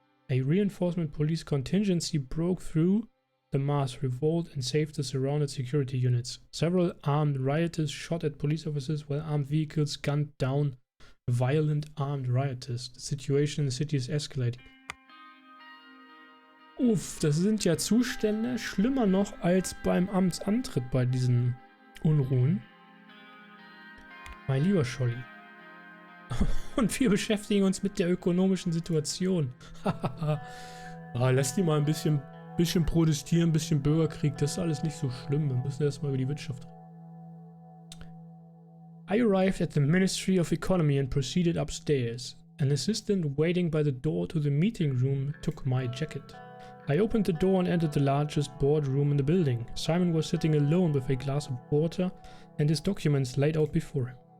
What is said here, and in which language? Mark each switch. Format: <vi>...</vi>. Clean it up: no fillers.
<en>A reinforcement police contingency broke through the mass revolt and saved the surrounded security units. Several armed rioters shot at police officers while armed vehicles gunned down violent armed rioters. The situation in the city is escalating.</en> <de>Uff, das sind ja Zustände schlimmer noch als beim Amtsantritt bei diesen Unruhen. Mein lieber Scholli. Und wir beschäftigen uns mit der ökonomischen Situation. Lass die mal ein bisschen protestieren, ein bisschen Bürgerkrieg, das ist alles nicht so schlimm. Wir müssen erstmal über die Wirtschaft reden.</de> <en>I arrived at the Ministry of Economy and proceeded upstairs. An assistant waiting by the door to the meeting room took my jacket. I opened the door and entered the largest boardroom in the building. Simon was sitting alone with a glass of water and his documents laid out before him.</en>